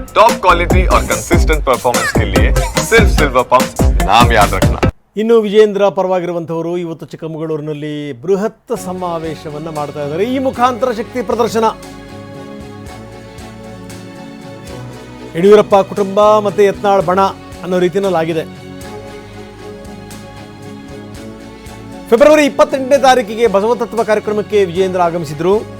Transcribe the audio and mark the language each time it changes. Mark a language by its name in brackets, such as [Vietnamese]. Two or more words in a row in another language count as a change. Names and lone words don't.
[English] top quality [Hindi] और [English] consistent performance [Hindi] के लिए सिर्फ सिल्वर पंप नाम याद रखना। [Kannada] ಇನ್ನು ವಿಜೇಂದ್ರ ಪರವಾಗಿರುವಂತವರು ಇವತ್ತು ಚಿಕ್ಕಮಗಳೂರಿನಲ್ಲಿ ಬೃಹತ್ ಸಮಾವೇಶವನ್ನು ಮಾಡ್ತಾ ಇದ್ದಾರೆ. ಈ ಮುಖಾಂತರ ಶಕ್ತಿ ಪ್ರದರ್ಶನ. ಯಡಿಯೂರಪ್ಪ ಕುಟುಂಬ ಮತ್ತೆ ಯತ್ನಾಳ್ ಬಣ ಅನ್ನೋ ರೀತಿಯಲ್ಲಿ ಆಗಿದೆ. ಫೆಬ್ರವರಿ 28ನೇ ತಾರೀಕಿಗೆ ಬಸವತತ್ವ ಕಾರ್ಯಕ್ರಮಕ್ಕೆ ವಿಜೇಂದ್ರ ಆಗಮಿಸಿದ್ರು.